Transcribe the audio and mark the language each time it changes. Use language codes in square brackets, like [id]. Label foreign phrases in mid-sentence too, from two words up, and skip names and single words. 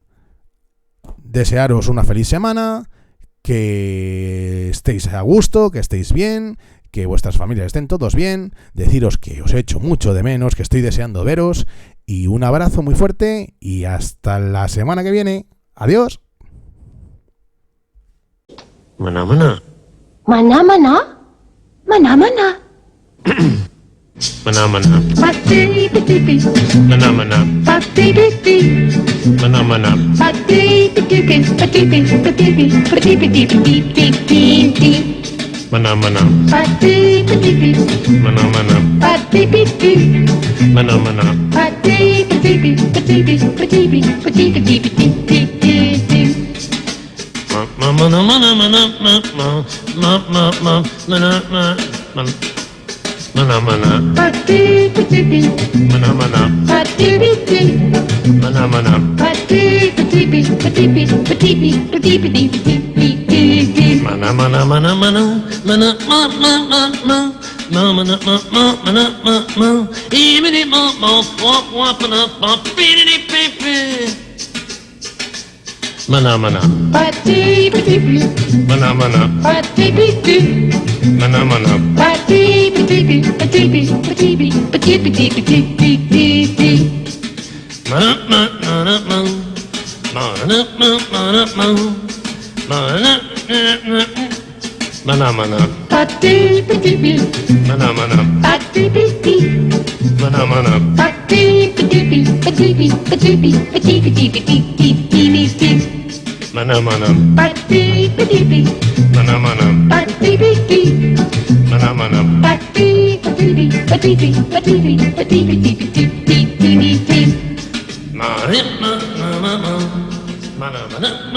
[es] Desearos una feliz semana, que estéis a gusto, que estéis bien, que vuestras familias estén todos bien, deciros que os echo mucho de menos, que estoy deseando veros, y un abrazo muy fuerte y hasta la semana que viene. Adiós. Mana mana. Mana mana. Mana mana. Mana mana. Pati piti. Mana mana. Pati piti. Mana mana. Pati piti piti piti piti piti piti. Mana mana. Pati piti. Mana mana. Pati piti. Mana mana. Pati piti piti piti piti. Mana mana mana mana mana mana mana. Pati piti. Mana mana. Pati piti. Mana mana. Pati piti piti piti piti. Mana mana mana mana mana mana mana mana. [en] Even if mana mana. Pati piti. Mana mana. Pati piti. Mana mana. Pati piti piti piti. Mana mana mana mana mana mana mana. Pati piti. Mana mana. Pati piti. Mana mana. Pati piti piti. Mana mana. Pati piti. Mana mana. Pati piti. Mana mana. Pati piti piti. Mana mana. Mana mana.